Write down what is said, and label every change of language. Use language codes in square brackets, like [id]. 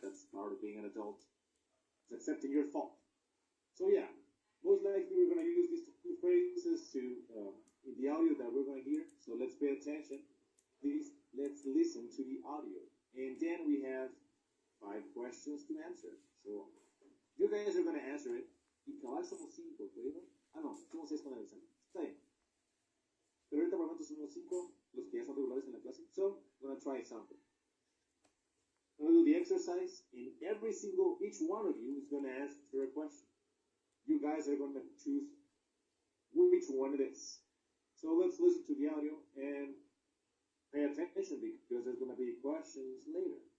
[en] That's part of being an adult. It's accepting your fault. So, most likely we're going to use these two phrases in the audio that we're going to hear. So let's pay attention. Please, let's listen to the audio. And then we have 5 questions to answer. So, you guys are going to answer it. [es] Y cabal somos 5, ¿verdad? No, somos 6 con el examen. Está bien. Pero ahorita por el momento somos 5, los que ya son regulares en la clase. [en] So, I'm going to try something. I'm going to do the exercise, and each one of you is going to answer a question. You guys are going to choose which one it is. So let's listen to the audio and pay attention because there's going to be questions later.